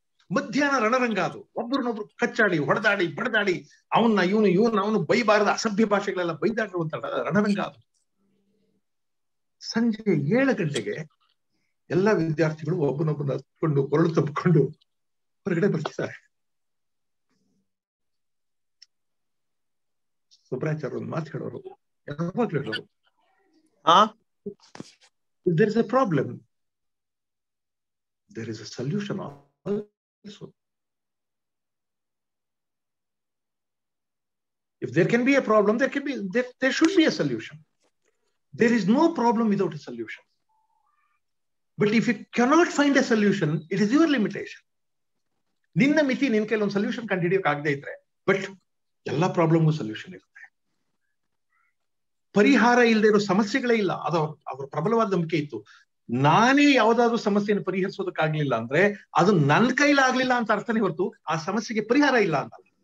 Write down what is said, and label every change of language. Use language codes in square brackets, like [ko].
[kn] ಮಧ್ಯಾಹ್ನ ರಣರಂಗ ಅದು. ಒಬ್ಬರನ್ನೊಬ್ರು ಕಚ್ಚಾಡಿ ಹೊಡೆದಾಡಿ ಬಡದಾಡಿ ಅವನು ಬೈಬಾರದ ಅಸಭ್ಯ ಭಾಷೆಗಳೆಲ್ಲ ಬೈದಾಡಿರುವಂತ ರಣರಂಗ ಅದು. ಸಂಜೆ 7 ಗಂಟೆಗೆ ಎಲ್ಲ ವಿದ್ಯಾರ್ಥಿಗಳು ಒಬ್ಬನೊಬ್ಬನ ಹತ್ಕೊಂಡು ಕೊರಳು ತಬ್ಕೊಂಡು ಹೊರಗಡೆ ಬರ್ತಿದ್ದಾರೆ. [en] Subracharya [kn] ಒಂದು ಮಾತು ಹೇಳೋರು, ಯಾವಾಗ್ಲೂ ಹೇಳೋರು, [en] if there is a problem, there is a solution also. If there can be a problem, there should be a solution. There is no problem without a solution. But if you cannot find a solution, it is your limitation. [kn] ನಿನ್ನ ಮಿತಿ, ನಿನ್ ಕೈಲಿ ಒಂದು solution ಕಂಡುಹಿಡಿಯೋಕೆ ಆಗದೆ ಇದ್ರೆ, but ಎಲ್ಲಾ ಪ್ರಾಬ್ಲಮ್ಗೂ solution ಇರುತ್ತೆ. ಪರಿಹಾರ ಇಲ್ಲದೆ ಇರೋ ಸಮಸ್ಯೆಗಳೇ ಇಲ್ಲ. ಅದು ಅವರ ಪ್ರಬಲವಾದ ನಂಬಿಕೆ ಇತ್ತು. ನಾನೇ ಯಾವ್ದಾದ್ರು ಸಮಸ್ಯೆಯನ್ನು ಪರಿಹರಿಸೋದಕ್ಕಾಗ್ಲಿಲ್ಲ ಅಂದ್ರೆ ಅದು ನನ್ನ ಕೈಲಾಗ್ಲಿಲ್ಲ ಅಂತ ಅರ್ಥನೇ ಹೊರತು ಆ ಸಮಸ್ಯೆಗೆ ಪರಿಹಾರ ಇಲ್ಲ ಅಂತ.